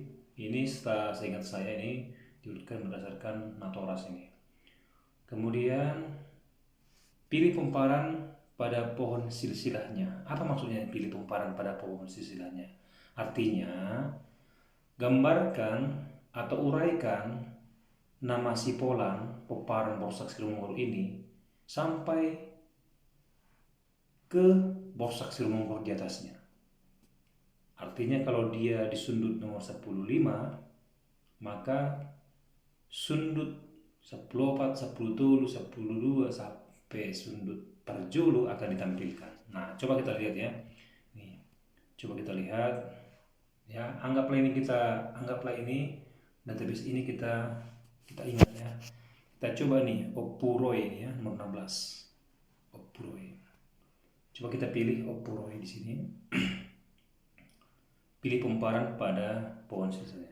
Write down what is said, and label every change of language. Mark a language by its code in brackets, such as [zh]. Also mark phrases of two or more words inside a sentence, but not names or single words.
[id] Ini setelah seingat saya ini diurutkan berdasarkan Natoras ini. Kemudian pilih pemparan pada pohon silsilahnya. Apa maksudnya pilih pemparan pada pohon silsilahnya? Artinya gambarkan atau uraikan nama sipolan peparan Borsak Siromonggor ini sampai ke Borsak Siromonggor di atasnya. Artinya kalau dia di sundut nomor 15, maka sundut 14, 10, 12 sampai sundut perjulu akan ditampilkan. Nah, coba kita lihat ya. Nih, coba kita lihat ya. Anggaplah ini database ini kita ingat ya. Kita coba nih Opuroi ini ya, nomor 16. Opuroi. Coba kita pilih Opuroi di sini. Pilih pemparan pada pohon silsilahnya.